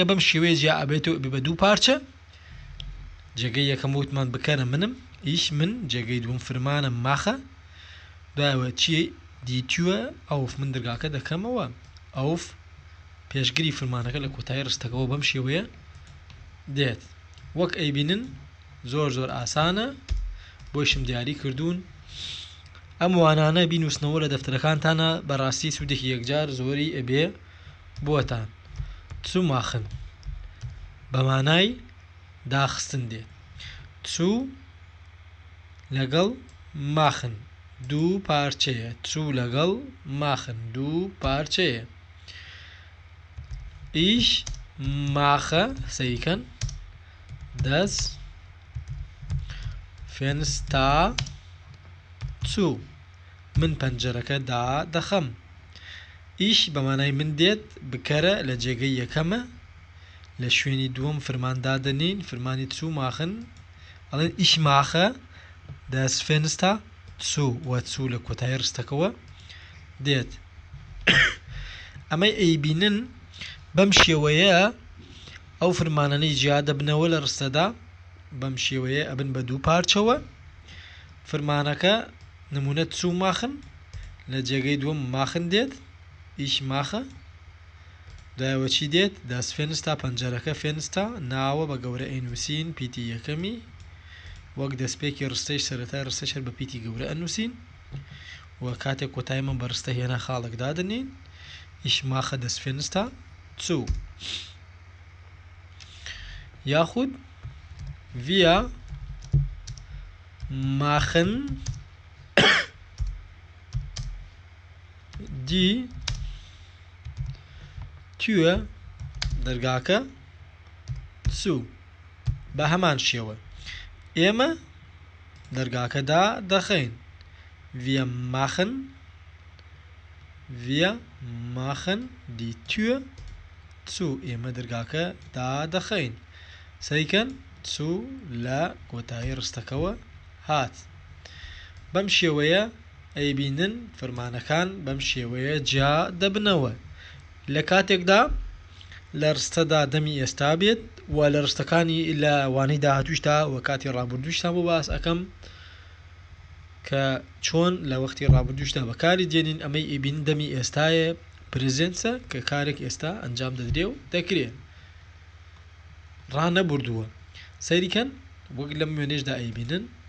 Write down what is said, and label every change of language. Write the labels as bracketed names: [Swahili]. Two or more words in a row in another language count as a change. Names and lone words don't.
[Central Kurdish] بەم شێوەیە جیا ئەبێتەوە بە دوو پارچە جێگەی یەکەم وتمان بکەرە منم ich من جێگەی دووەم فرمانە mache دوایەوە چی [German] die Tür auf [Central Kurdish] من دەرگاکە دەکەمەوە auf پێشگری فرمانەکە لە کۆتایی ڕستەکەەوە بەم شێوەیە دێت وەک ئەیبینن زۆر زۆر ئاسانە بۆیشم دیاری کردوون ئەم وانانە بینووسنەوە لە دەفتەرەکانتانە بەڕاستی سوودێکی یەکجار زۆری ئەبێ بۆتان [German] zu machen [Central Kurdish] بەمانای داخستن دێت zu لەگەڵ machen دوو پارچەیە zu لەگەڵ machen دوو پارچەیە [German] ich mache [Central Kurdish] سەیکەن [German] das Fenster zu [Central Kurdish] من پەنجەرەکە دادەخەم ich بەمانای من دێت بکەرە لە جێگەی یەکەمە لە شوێنی دووەم فرماندا دەنین فرمانی [German] zu machen [Central Kurdish] ئەڵێن [German] ich mache das Fenster zu [Central Kurdish] و zu لە کۆتایی ڕستەکەەوە دێت ئەمەی ئەیبینن بەم شێوەیە ئەو فرمانانەی جیا دەبنەوە لە ڕستەدا بەم شێوەیە ئەبن بە دوو پارچەوە فرمانەکە نمونە [German] zu machen [Central Kurdish] لە جێگەی دووەم machen دێت [German] ich mache [Central Kurdish] دوایەوە چی دێت [German] das Fenster [Central Kurdish] پەنجەرەکە Fenster ناوە بە گەورە ئەینووسین پیتی یەکەمی وەک دەستپێکی ڕستەیش سەرەتای ڕستەش هەر بە پیتی گەورە ئەنووسین و کاتێک کۆتاییمان بە ڕستە هێنا خاڵێک دادنین [German] ich mache das Fenster zu [Central Kurdish] یاخود wir [German] machen die Tür [Central Kurdish] دەرگاکە zu بە هەمان شێوە ئێمە دەرگاکەدا دەخەین [German] wir machen die Tür zu [Central Kurdish] ئێمە دەرگاکە دادەخەین سەیکەن zu لە کۆتایی ڕستەکەەوە هات بەم شێوەیە ئەیبینن فەرمانەکان بەم شێوەیە جیا دەبنەوە لە کاتێکدا لە ڕستەدا دەمی ئێستا بێت و لە ڕستەکانی لە وانەی داهاتووشتا و کاتی ڕابردووشتا بۆ باس ئەەکەم کە چۆن لە وەختی ڕابردووشتا بەکاری دێنین ئەمەی ئیبین دەمی ئێستایە پرزنسە کە کارێک ئێستا ئەنجام دەدرێ و دەکرێت ڕانەبردووە سەیریکەن وەک لەم وێنێشدا ئەیبینن